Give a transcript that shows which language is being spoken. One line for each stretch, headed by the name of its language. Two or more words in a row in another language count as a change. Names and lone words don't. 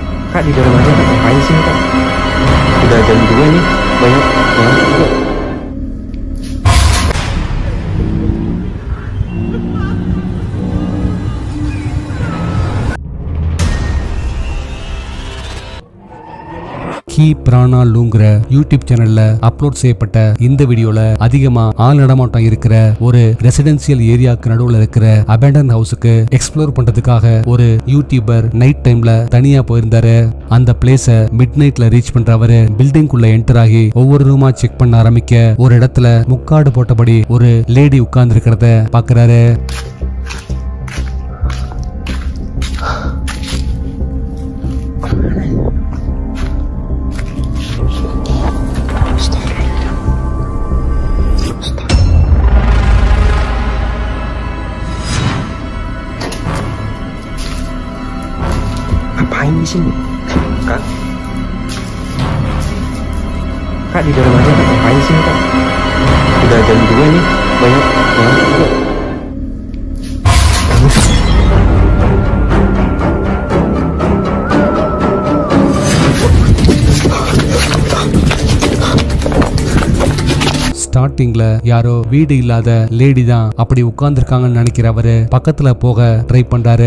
Indonesian: Kak di dalam aja ngapain sih Kak? Udah jam 2 nih, banyak juga.
Tamil: கி பிராணா லூங்கிற யூடியூப் சேனல்ல அப்லோட் செய்யப்பட்ட இந்த வீடியோல அதிகமா ஆள் நடமாட்டம் இருக்கிற ஒரு
English: residential area
Tamil: நடுவுல இருக்கிற
English: abandoned house
Tamil: எக்ஸ்ப்ளோர் பண்றதுக்காக ஒரு யூடியூபர்
English: night time
Tamil: தனியா போயிருந்தாரு. அந்த பிளேஸ
English: midnight reach
Tamil: பண்றவரு பில்டிங்குள்ள என்டர் ஆகி ஒவ்வொரு ரூமா செக் பண்ண ஆரம்பிக்க ஒரு இடத்துல முக்காடு போட்டபடி ஒரு லேடி உட்கார்ந்து இருக்கிறத பாக்குறாரு.
Indonesian: Ngapain di sini? Kak? Kak di dalam aja ngapain sih Kak? Udah jam 2 nih, banyak juga.
Tamil: ஸ்டார்டிங்ல யாரோ வீடு இல்லாத லேடி தான் அப்படி உட்கார்ந்துருக்காங்கன்னு நினைக்கிறவரு பக்கத்துல போக ட்ரை பண்றாரு.